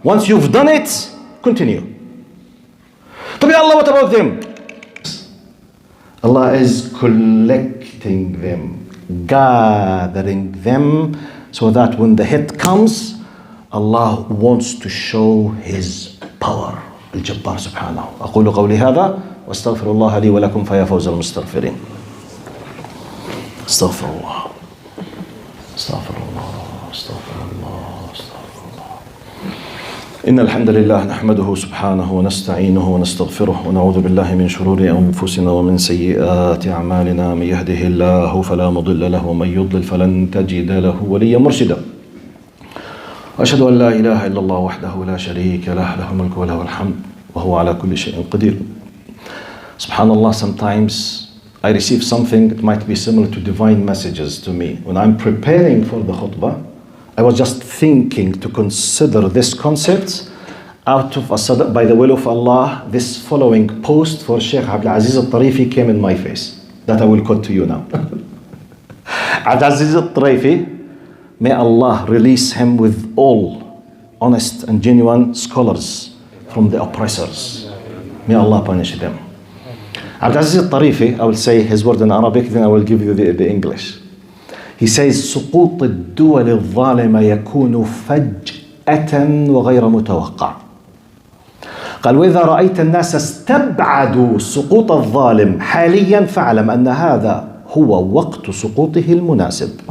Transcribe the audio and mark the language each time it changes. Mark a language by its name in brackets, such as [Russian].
[English] Once you've done it, continue. To be Allah, what about them? Allah is collecting them, gathering them, so that when the hit comes, Allah wants to show His power. [Arabic] الجبار سبحانه. أقول قولي هذا واستغفر الله لي ولكم فيا فوز المستغفرين. استغفر الله. استغفر الله. استغفر الله. استغفر الله. إن الحمد لله نحمده سبحانه ونستعينه ونستغفره ونعوذ بالله من شرور أنفسنا ومن سيئات أعمالنا. من يهده الله فلا مضل له ومن يضلل فلن تجد له وليا مرشدا. وأشهد أن لا إله إلا الله وحده لا شريك له له الملك وله الحمد وهو على كل شيء قدير. [English] Subhanallah, sometimes I receive something that might be similar to divine messages to me. When I'm preparing for the khutbah, I was just thinking to consider this concept out of by the will of Allah. This following post for Sheikh Abdul Aziz Al-Tarifi came in my face, that I will quote to you now. Abdul Aziz Al-Tarifi, may Allah release him with all honest and genuine scholars from the oppressors. May Allah punish them. Abdul Aziz Al-Tarifi, I will say his word in Arabic, then I will give you the English. He says, [Arabic] سقوط الدول الظالمة يكون فجأة وغير متوقع. قال وإذا رأيت الناس استبعدوا سقوط الظالم حاليا فاعلم أن هذا هو وقت سقوطه المناسب.